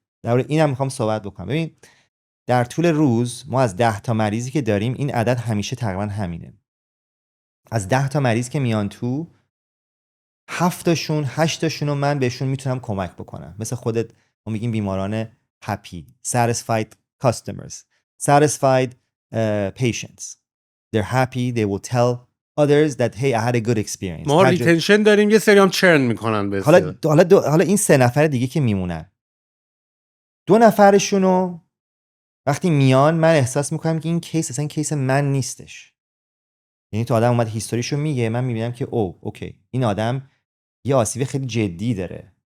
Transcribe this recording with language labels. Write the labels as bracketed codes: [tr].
[fa] درباره اینم میخوام صحبت بکنم. ببین در طول روز ما از 10 تا مریضی که داریم، این عدد همیشه تقریبا همینه. از 10 تا مریض که میان تو، 7 تاشون 8 تاشون رو من بهشون میتونم کمک بکنم. مثل خودت ما میگیم بیماران [en] happy, satisfied customers, satisfied patients. They're happy, they will tell others that hey I had a good experience. [fa] ما ریتنشن داریم، یه سری هم چرن میکنن به حالا این 3 نفر دیگه که میمونن، 2 نفرشونو وقتی میان من احساس میکنم که این کیس اصلا کیس من نیستش. یعنی تو آدم اومد هیستوریشو میگه، من میبینم که اوکی این آدم یه آسیب خیلی جدی داره.